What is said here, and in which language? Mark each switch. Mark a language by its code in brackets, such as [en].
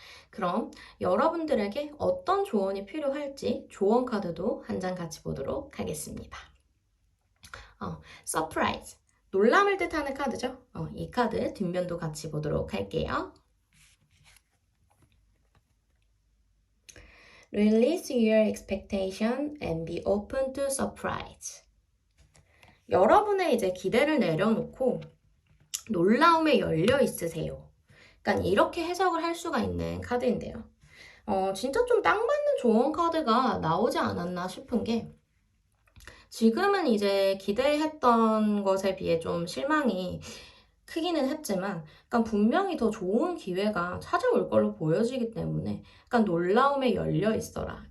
[ko] 그럼 여러분들에게 어떤 조언이 필요할지 조언 카드도 한 장 같이 보도록 하겠습니다. 서프라이즈. 놀람을 뜻하는 카드죠. 이 카드 뒷면도 같이 보도록 할게요. [en] Release your expectation and be open to surprise. [ko] 여러분의 이제 기대를 내려놓고 놀라움에 열려 있으세요. 그러니까 이렇게 해석을 할 수가 있는 카드인데요. 진짜 좀 딱 맞는 조언 카드가 나오지 않았나 싶은 게 지금은 이제 기대했던 것에 비해 좀 실망이 크기는 했지만 그러니까 분명히 더 좋은 기회가 찾아올 걸로 보여지기 때문에 그러니까 놀라움에 열려 있어라.